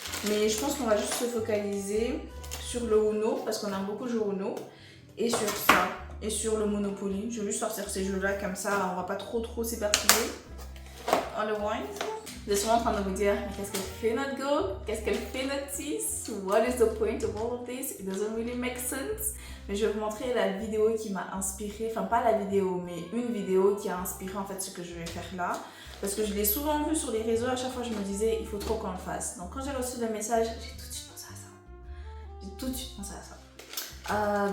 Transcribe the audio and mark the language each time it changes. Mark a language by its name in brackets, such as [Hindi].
[French] Mais je pense qu'on va juste se focaliser sur le Uno, parce qu'on aime beaucoup jouer au Uno. Et sur ça, et sur le Monopoly. Je vais juste sortir ces jeux-là, comme ça, on va pas trop s'éparpiller. On le wine. Vous êtes sûrement en train de vous dire, mais qu'est-ce qu'elle fait notre go? Qu'est-ce qu'elle fait notre sis? [English] What is the point of all of this? It doesn't really make sense. [French] Mais je vais vous montrer la vidéo qui m'a inspirée, enfin pas la vidéo, mais une vidéo qui a inspiré en fait ce que je vais faire là. Parce que je l'ai souvent vu sur les réseaux, à chaque fois je me disais, il faut trop qu'on le fasse. Donc quand j'ai reçu le message, j'ai tout de suite pensé à ça. J'ai tout de suite pensé à ça.